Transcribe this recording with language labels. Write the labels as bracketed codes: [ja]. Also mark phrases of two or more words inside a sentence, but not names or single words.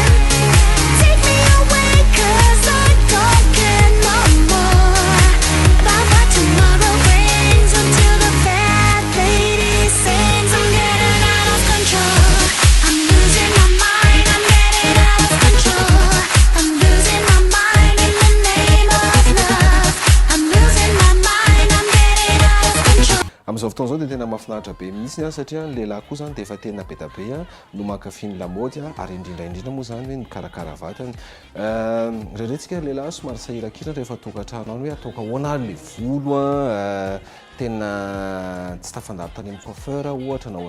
[en] Take me away 'cause I don't care no more about what tomorrow brings until the fat lady sings. I'm getting out of control. I'm losing my mind. I'm getting out of control. I'm losing my mind in the name of love. I'm losing my mind. I'm getting out of control. [mg] amin'izao fotoana zao dia tena mahafinaritra be mihitsy satria ny lehilahy koa zany dia efa tena be da be no mankafy ny lamaody ary indrindraindrindra moa zany hoe mikarakara vatany rehetratsika lehilahy somary sahirakira rehefa tokantrano any hoe ataoka ahoana ary le volo tena tsy tafandaro tany amin'ny coiffeur ohatra na